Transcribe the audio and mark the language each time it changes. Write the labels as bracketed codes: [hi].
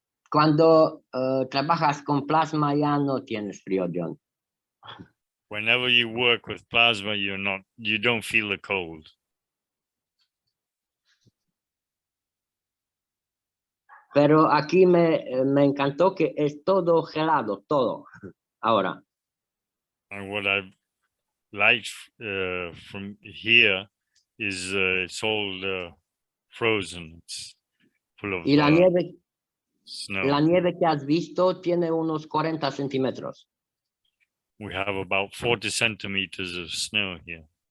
[es] Cuando trabajas con plasma ya no tienes frío, John. [en] Whenever you work with plasma, you don't feel the cold. [es] Pero aquí me encantó que es todo gelado, todo, ahora. [en] And what I like from here is it's all frozen. It's full of [es] Y la [en] snow. [es] nieve que has visto tiene unos 40 centímetros. [en] We have about 40 centimeters of snow here.